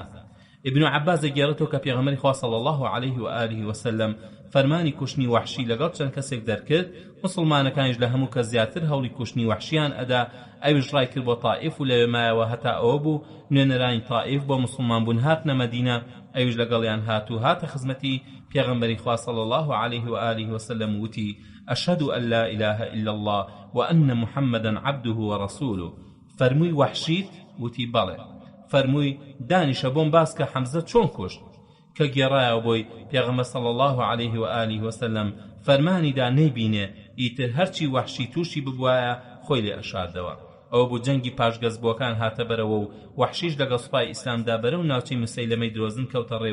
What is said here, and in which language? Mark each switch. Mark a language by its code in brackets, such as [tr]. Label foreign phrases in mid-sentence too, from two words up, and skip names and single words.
[ckb] ابن عباس گێڕێتەوە کە پێغەمبەری خوا [ar] صلی الله علیه و آله و سلم [ckb] فەرمانی کوشتنی وەحشی لەگەڵ چەند کەسێک دەرکرد، مسلمانەکانیش لە هەموو کەس زیاتر هەوڵی کوشتنی وەحشیان ئەدا. ئەویش ڕای کرد بۆ تائیف و لەوێ مایەوە هەتا ئەوە بوو نوێنەرانی تائیف بۆ مسلمان بوون هاتنە مەدینە. ئەویش لەگەڵیان هاتوو هاتە خزمەتی پێغەمبەری خوا [ar] صلی الله علیه و آله و سلم [ckb] وتی [ar] ئەشهد أن لا إله إلا الله وأن محمدا عبده ورسوله. [ckb] فەرمووی وەحشیت؟ وتی بەڵێ. فەرمووی دانیشە بۆم باس کە حەمزە چۆن کوشت؟ کە گێڕایەوە بۆی پێغەمبەر [ar] صلی الله علیه و آله و سلم [ckb] فەرمانیدا نەیبینێ ئیتر هەرچی وەحشی تووشی ببوایە خۆی لێ ئەشاردەوە. ئەوە بوو جەنگی پاشگەزبووەکان هاتە بەرەوە و وەحشیش لەگەڵ سوپای ئیسلامدا بەرەو ناوچەی مسەیلەمەی درۆزن کەوتە ڕێو.